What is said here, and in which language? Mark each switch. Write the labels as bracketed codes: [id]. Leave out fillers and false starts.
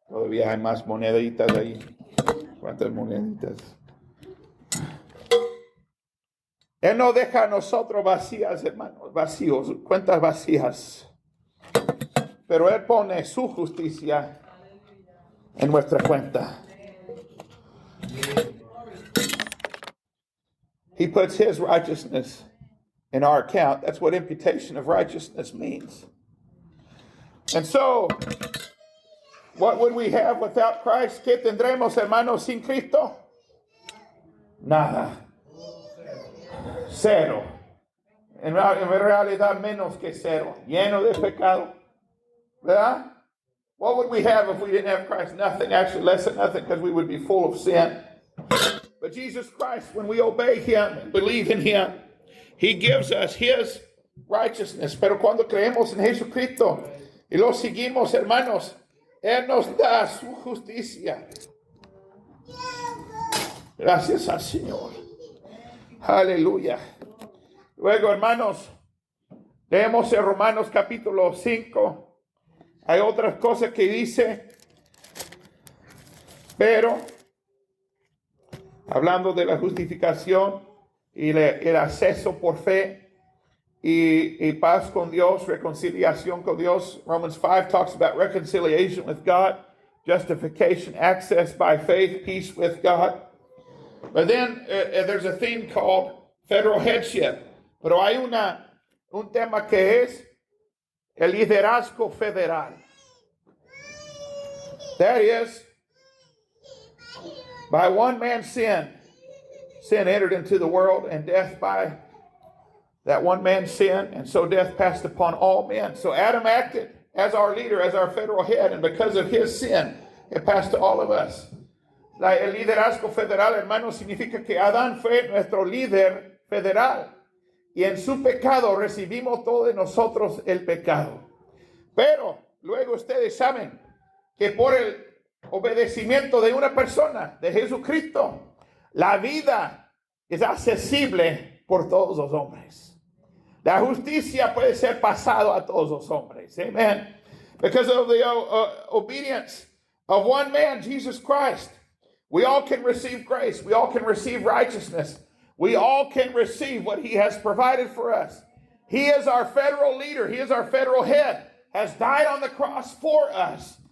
[es] Todavía hay más moneditas ahí. ¿Cuántas moneditas? Él no deja a nosotros vacías, hermanos, vacíos, cuentas vacías. Pero Él pone su justicia en nuestra cuenta. [en] He puts his righteousness in our account. That's what imputation of righteousness means. And so, what would we have without Christ? [es] ¿Qué tendremos, hermanos, sin Cristo? Nada. Cero. En realidad, menos que cero. Lleno de pecado. ¿Verdad? [en] What would we have if we didn't have Christ? Nothing. Actually, less than nothing, because we would be full of sin. But Jesus Christ, when we obey Him and believe in Him, He gives us His righteousness. [es] Pero cuando creemos en Jesucristo y lo seguimos, hermanos, Él nos da su justicia. Gracias al Señor. Aleluya. Luego, hermanos, leemos en Romanos capítulo 5, Hay otras cosas que dice, pero hablando de la justificación y el acceso por fe y paz con Dios, reconciliación con Dios. [en] Romans 5 talks about reconciliation with God, justification, access by faith, peace with God. But then there's a theme called federal headship. [es] Pero hay un tema que es el liderazgo federal. [en] That is, by one man's sin entered into the world, and death by that one man's sin, and so death passed upon all men. So Adam acted as our leader, as our federal head, and because of his sin, it passed to all of us. [es] El liderazgo federal, hermano, significa que Adán fue nuestro líder federal, y en su pecado recibimos todos nosotros el pecado. Pero luego ustedes saben que por el obedecimiento de una persona, de Jesucristo, la vida es accesible por todos los hombres. La justicia puede ser pasado a todos los hombres. [en] Amen. Because of the obedience of one man, Jesus Christ, we all can receive grace. We all can receive righteousness. We all can receive what he has provided for us. He is our federal leader. He is our federal head, has died on the cross for us.